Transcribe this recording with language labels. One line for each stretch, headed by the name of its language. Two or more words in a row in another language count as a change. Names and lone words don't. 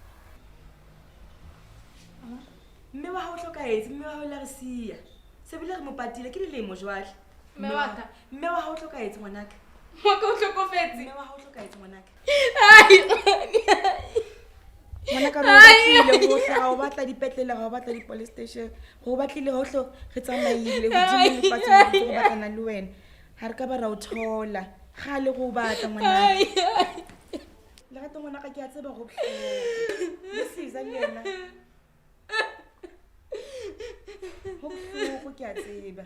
Southern Sotho: mme wa hao o hlokaetse mme wa hao le re siya se bile re mo patile ke dilemo jwale Mme wa ka? mme wa hao o hlokaetse ngwanaka Wa ka o hlokofetse? mme wa hao o hlokaetse ngwanaka Ai. ngwanaka re o batlile hohle ga o batla dipetlele ga o batla di-
English: police station
Southern Sotho: go o batlile hohle re tsamaile godimo lefatsheng go batlana le wena ga re ka ba ra o thola ga le go o batla ngwanaka lerato ngwanaka ke a tseba go le sisa le yena go bohloko ke a tseba